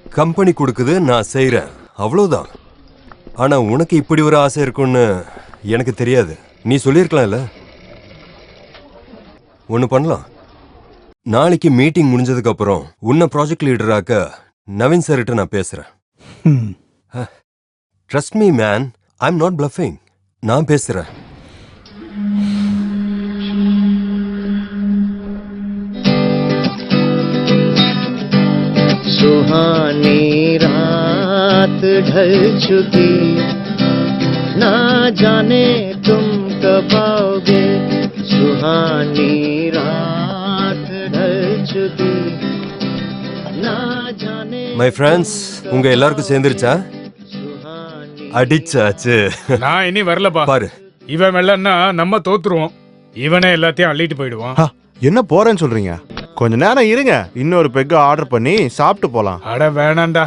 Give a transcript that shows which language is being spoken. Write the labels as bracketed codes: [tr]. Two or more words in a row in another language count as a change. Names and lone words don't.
[ta] கம்பெனி கொடுக்குது, நான் செய்கிறேன், அவ்வளோதான். ஆனா உனக்கு இப்படி ஒரு ஆசை இருக்குன்னு எனக்கு தெரியாது. நீ சொல்லியிருக்கலாம்ல. ஒன்று பண்ணலாம். நாளைக்கு மீட்டிங் முடிஞ்சதுக்கு அப்புறம் உன்னை ப்ராஜெக்ட் லீடராக்க நவீன் சார்கிட்ட நான் பேசுறேன். [en] Trust me man, I am not bluffing. [ta] நான் பேசுறேன். [hi] सुहानी रात ढल चुकी, ना जाने तुम कब आओगे. सुहानी रात ढल चुकी, ना जाने. [en] my friends, [ta] உங்க எல்லாருக்கும் சேர்ந்துருச்சா? அடிச்சாச்சு. நான் இனி வரலப்பா. பாரு, இவன் வெள்ளன்னா நம்ம தோத்துருவோம். இவனே எல்லாத்தையும் அள்ளிட்டு போயிடுவான். என்ன போறேன்னு சொல்றீங்க? கொஞ்ச நேரம் இருங்க, இன்னொரு [en] peg order [ta] பண்ணி சாப்பிட்டு போலாம். அட வேணாண்டா.